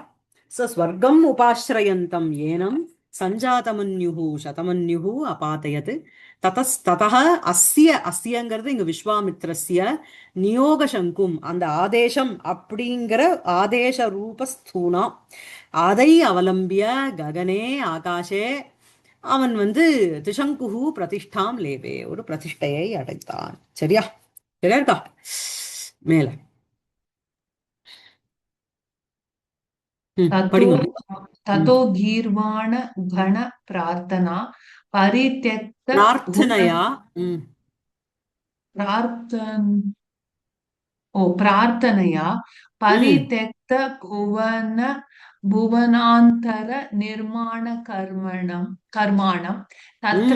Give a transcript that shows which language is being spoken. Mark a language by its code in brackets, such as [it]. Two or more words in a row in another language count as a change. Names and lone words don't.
[sa] स्वर्गम् उपाश्रयन्तम् एनम् सञ्जातमन्युः शतमन्युः अपातयत् ततः अस्य [ta] அஸ்யங்கிறது இங்க [sa] विश्वामित्रस्य नियोग शङ्कुम् [ta] அந்த ஆதேசம் அப்படிங்கிற ஆதேச ரூபஸ்தூனா அதை [sa] अवलम्ब्य गगने आकाशे [ta] அவன் வந்து [sa] तिशङ्कुः प्रतिष्ठाम् लेभे [ta] ஒரு பிரதிஷ்டையை அடைந்தான். சரியா? சரியா இருக்கா? மேல [sa] ततो [ta] படிங்க. [sa] ततो गीर्वाण गण प्रार्थना परित्यक्त भुवन [ta] பிரார்த்தனையா. ம். [sa] प्रार्थन प्रार्थनया ம். परित्यक्त भुवन भुवनान्तर निर्माण कर्माणं तत्र